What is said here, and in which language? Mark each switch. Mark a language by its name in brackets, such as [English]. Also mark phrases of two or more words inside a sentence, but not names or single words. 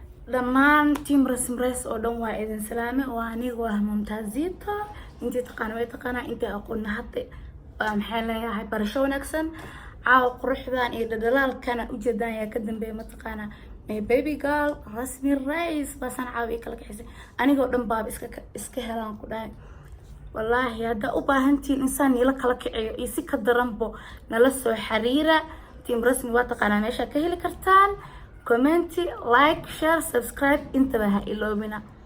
[Somali] Dhammaan team Rasmi Race oo dhan waa idin salaame. Waa aniga, waa Mumtazito. Intii taqaana way taqaanaa, intii aqoonna hadda waa maxay leeyahay barasho wanaagsan. Caawa quruxdan iyo dhadhalaalkana u jeedaan yaa ka dambeeya ma taqaanaa. [English] My baby girl, [Somali] Rasmi Race, baasaan caawa ii kala kaxisay. Anigoo dhan baaba iska ka-, iska helaan ku dhahay. Wallaahi, haddaa u baahan tihiin insaan niila kala kiciyo iyo si ka daranbo, nala soo xiriira. Team Rasmi waa taqaanaa meesha ka heli kartaan. [English] Comment, like, share, subscribe, [Somali] intaba ha iloobina.